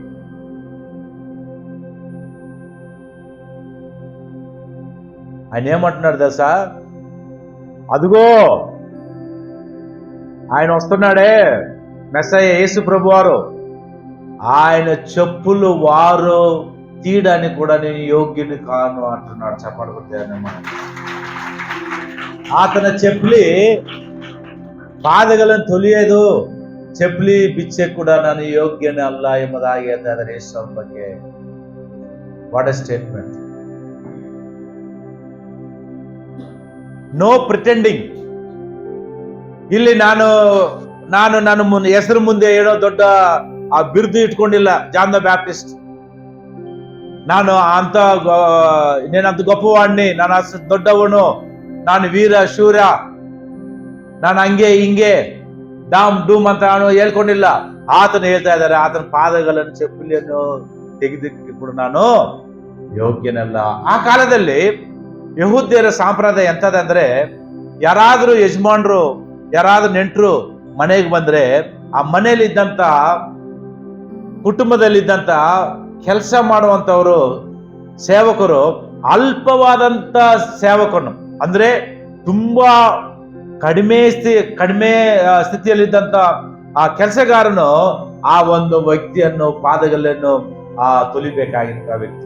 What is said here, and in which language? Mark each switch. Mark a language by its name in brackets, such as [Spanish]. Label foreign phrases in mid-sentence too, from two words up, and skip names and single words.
[Telugu] ఆయన ఏమంటున్నాడు తెలుసా? అదిగో ఆయన వస్తున్నాడే, మెస్సయ్య యేసు ప్రభు వారు, ఆయన చెప్పులు వారు తీయడానికి కూడా నేను యోగ్యుని కాను అంటున్నాడు. చెప్పబడుతుంది. [Kannada] ಆತನ ಚಪ್ಪಲಿ ಪಾದಗಳನ್ನು ತೊಳೆಯೋದು, ಚಪ್ಪಲಿ ಬಿಚ್ಚೆ ಕೂಡ ನಾನು ಯೋಗ್ಯನೇ ಅಲ್ಲ ಎಂಬುದಾಗಿ ಹೇಳ್ತಾರೆ ಯೇಸು ಬಗ್ಗೆ. [English] What a statement. No pretending. [Kannada] ಇಲ್ಲಿ ನಾನು ನನ್ನ ಹೆಸರು ಮುಂದೆ ಏನೋ ದೊಡ್ಡ ಆ ಬಿರುದು ಇಟ್ಕೊಂಡಿಲ್ಲ. ಜಾನ್ ದ ಬ್ಯಾಪ್ಟಿಸ್ಟ್, [Telugu] నేనంత గొప్పవాడిని, [Kannada] ನಾನು ಅಷ್ಟು ದೊಡ್ಡವನು, ನಾನು ವೀರ ಶೂರ, ನಾನು ಹಂಗೆ ಹಿಂಗೆ ಡಾಮ್ ಡೂಮ್ ಅಂತ ನಾನು ಹೇಳ್ಕೊಂಡಿಲ್ಲ. ಆತನು ಹೇಳ್ತಾ ಇದ್ದಾರೆ, ಆತನ ಪಾದಗಳನ್ನು ಚಪ್ಪಲಿಯನ್ನು ತೆಗೆದಿಕ್ಕೆ ಕೂಡ ನಾನು ಯೋಗ್ಯನಲ್ಲ. ಆ ಕಾಲದಲ್ಲಿ ಯಹೂದ್ಯರ ಸಂಪ್ರದಾಯ ಎಂತದಂದ್ರೆ, ಯಾರಾದ್ರೂ ಯಜಮಾನ್ರು, ಯಾರಾದ್ರೂ ನೆಂಟರು ಮನೆಗೆ ಬಂದ್ರೆ ಆ ಮನೆಯಲ್ಲಿದ್ದಂತ ಕುಟುಂಬದಲ್ಲಿದ್ದಂತ ಕೆಲಸ ಮಾಡುವಂತವರು ಸೇವಕರು ಅಲ್ಪವಾದಂತ ಸೇವಕನು ಅಂದ್ರೆ ತುಂಬಾ ಕಡಿಮೆ ಸ್ಥಿತಿಯಲ್ಲಿದ್ದಂತ ಆ ಕೆಲಸಗಾರನು ಆ ಒಂದು ವ್ಯಕ್ತಿಯನ್ನು ಪಾದಗಳನ್ನು ತೊಲಿಬೇಕಾಗಿದ್ದ ವ್ಯಕ್ತಿ.